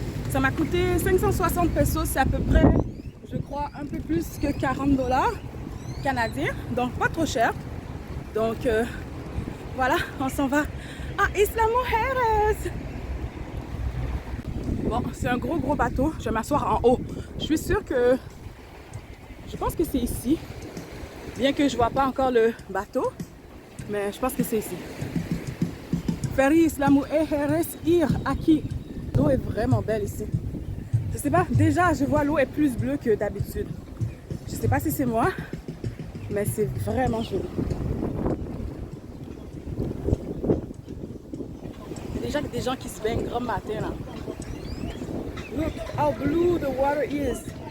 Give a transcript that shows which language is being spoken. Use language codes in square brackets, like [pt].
[fr] Ça m'a coûté 560 pesos. C'est à peu près, je crois, un peu plus que $40 canadiens. Donc, pas trop cher. Donc, voilà, on s'en va Ah, Isla Mujeres! Bon, c'est un gros bateau. Je vais m'asseoir en haut. Je suis sûre que... Je pense que c'est ici. Bien que je vois pas encore le bateau. Mais je pense que c'est ici. [es] Ferry Isla Mujeres ir aquí. [fr] L'eau est vraiment belle ici. Je sais pas, déjà je vois l'eau est plus bleue que d'habitude. Je sais pas si c'est moi, mais c'est vraiment joli. Il y a déjà des gens qui se baignent grand matin là. [en] Look how blue the water is.